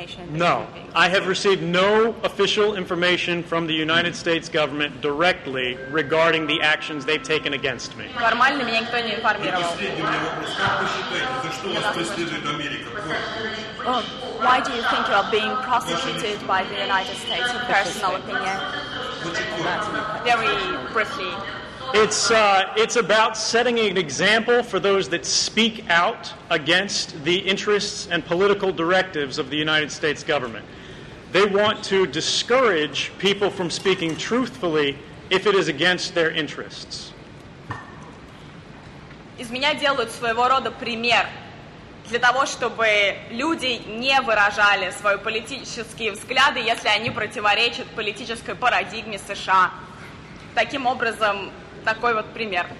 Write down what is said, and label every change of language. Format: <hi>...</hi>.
<en>No, I have received no official information from the United States government directly regarding the actions they've taken against me.</en> <ru>Формально меня никто не информировал. Последний у меня вопрос. Как вы считаете, за что вас преследует Америка?</ru> <en>Why do you think you are being prosecuted by the United States? Your personal opinion. Very briefly. It's about setting an example for those that speak out against the interests and political directives of the United States government. They want to discourage people from speaking truthfully if it is against their interests.</en> <ru>Из меня делают своего рода пример для того, чтобы люди не выражали свои политические взгляды, если они противоречат политической парадигме США. Таким образом, такой вот пример.</ru>